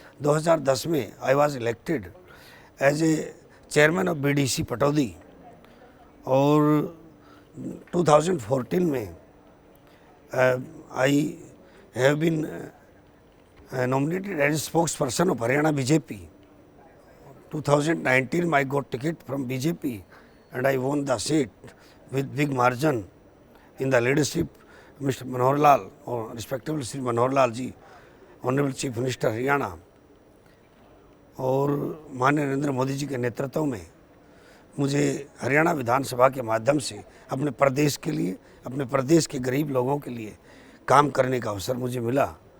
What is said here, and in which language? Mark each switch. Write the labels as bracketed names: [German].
[English] 2010 में I was elected as a chairman of BDC Pataudi, और 2014 में I have been nominated as spokesperson of Haryana BJP. 2019 I got ticket from BJP and I won the seat with big margin in the leadership Mr. [Hindi] Manohar Lal, or respectable Sri Manohar Lal ji, Honorable Chief Minister Haryana, और माननीय नरेंद्र मोदी जी के नेतृत्व में मुझे हरियाणा विधानसभा के माध्यम से अपने प्रदेश के लिए, अपने प्रदेश के गरीब लोगों के लिए काम करने का अवसर मुझे मिला।